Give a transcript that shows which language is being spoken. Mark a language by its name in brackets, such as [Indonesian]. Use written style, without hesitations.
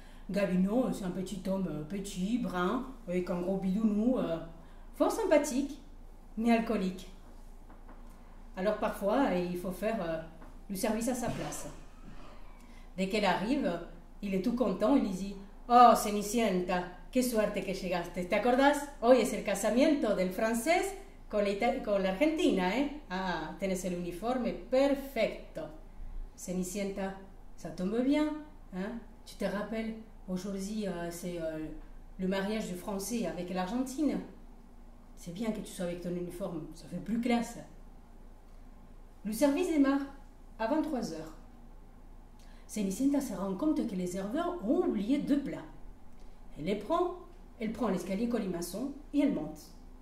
[French] Gavino, c'est un petit homme petit, brun, avec un gros bidounou, fort sympathique, mais alcoolique. Alors parfois, il faut faire le service à sa place. Dès qu'elle arrive, il est tout content, il lui dit « [Spanish] Oh, Cenicienta, qué suerte que llegaste. ¿Te acordás? Hoy es el casamiento del francés con la Argentina, ¿eh? Ah, tenés el uniforme perfecto. [French] Cenicienta, ça tombe bien, hein? Tu te rappelles, aujourd'hui, c'est le mariage du français avec l'Argentine. C'est bien que tu sois avec ton uniforme, ça fait plus classe. » Le service démarre à 23 heures. Cenicienta se rend compte que les serveurs ont oublié 2 plats. Elle prend l'escalier colimaçon et elle monte.